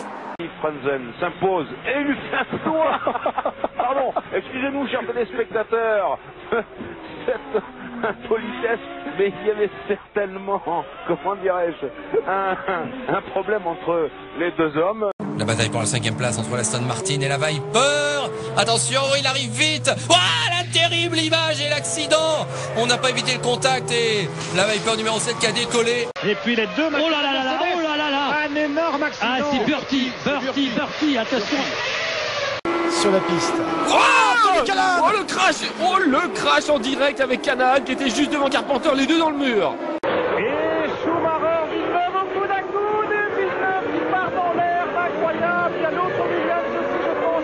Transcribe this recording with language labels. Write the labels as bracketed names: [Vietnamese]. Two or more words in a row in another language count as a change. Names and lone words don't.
[French] Frenzen s'impose et lui fait un doigt. Pardon, excusez-nous chers téléspectateurs, cette impolitesse, mais il y avait certainement, comment dirais-je, un problème entre les deux hommes. La bataille pour la 5e place entre l'Aston Martin et la Viper. Attention, il arrive vite. La terrible image et l'accident. On n'a pas évité le contact et la Viper numéro 7 qui a décollé. Et puis les deux... Oh là là là là, oh là là là. Un énorme accident. Ah, c'est Bertie, attention. Sur la piste. Le crash en direct avec Canal qui était juste devant Carpenter, les deux dans le mur. Et Schumacher, Villeneuve au coude à coude. Villeneuve qui part dans l'air, incroyable. Il y a l'autre Williams aussi, je pense.